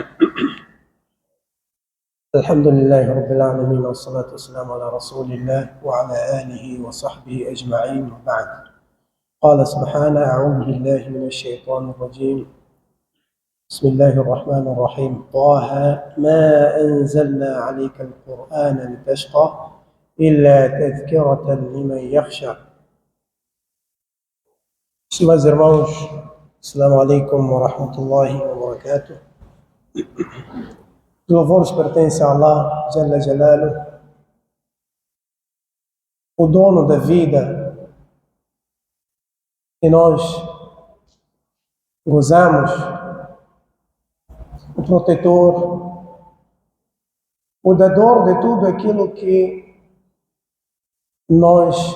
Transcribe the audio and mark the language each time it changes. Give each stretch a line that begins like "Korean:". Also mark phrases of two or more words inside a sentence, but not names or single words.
Arabic: الحمد لله رب العالمين والصلاة والسلام على رسول الله وعلى آله وصحبه أجمعين وبعد. قال سبحانه: أعوذ بالله من الشيطان الرجيم. بسم الله الرحمن الرحيم. طه ما أنزلنا عليك القرآن لتشقى إلا تذكرة لمن يخشى.
Portuguese: Meus irmãos,
Arabic: السلام عليكم ورحمة الله وبركاته.
Portuguese: Os louvores pertencem a Allah,
Arabic: جل جلاله,
Portuguese: o dono da vida, e nós gozamos, o protetor, o dador de tudo aquilo que nós